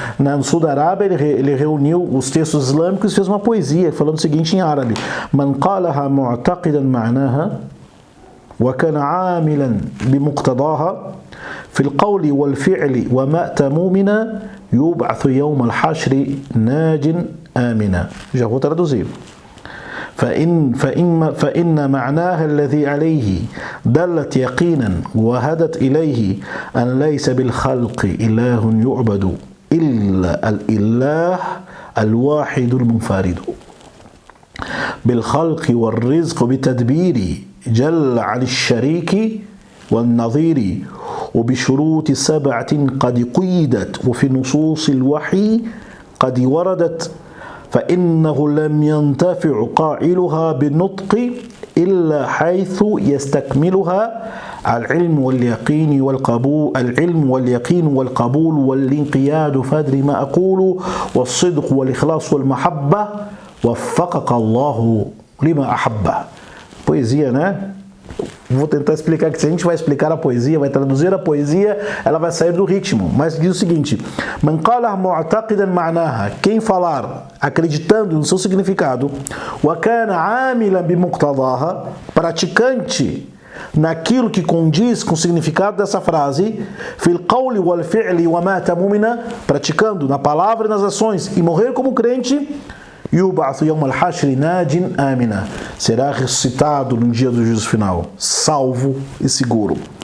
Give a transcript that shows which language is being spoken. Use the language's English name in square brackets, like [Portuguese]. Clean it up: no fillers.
[Portuguese] No sul da Arábia, ele reuniu os textos islâmicos e fez uma poesia, falando o seguinte em árabe: [Arabic] Man qalaha mu'taqidan ma'naha وكان عاملا بمقتضاها في القول والفعل ومات مؤمنا يبعث يوم الحشر ناج آمنا. [Portuguese] Já vou traduzir. [Arabic] فإن معناها الذي عليه دلت يقينا وهدت إليه أن ليس بالخلق إله يعبد إلا الإله الواحد المنفرد بالخلق والرزق بتدبير جل عن الشريك والنظير وبشروط 7 قد قيدت وفي نصوص الوحي قد وردت فإنه لم ينتفع قائلها بالنطق إلا حيث يستكملها العلم واليقين والقبول والانقياد فادري ما أقول والصدق والإخلاص والمحبة وفقك الله لما أحبه. [Portuguese] Poesia, né? Vou tentar explicar, que se a gente vai explicar a poesia, vai traduzir a poesia, ela vai sair do ritmo. Mas diz o seguinte: [Arabic] Man qala mu'taqidan ma'naha, [Portuguese] quem falar acreditando no seu significado, [Arabic] wa kana 'amilan bimuqtadaha, [Portuguese] praticante naquilo que condiz com o significado dessa frase, [Arabic] fil qawli wal fi'li wa mata mu'mina, [Portuguese] praticando na palavra e nas ações e morrer como crente, [Arabic] يُبْعَثُ يَوْمَ الْحَشْرِ نَاجٍ آمِنًا, [Portuguese] será ressuscitado no dia do juízo final, salvo e seguro.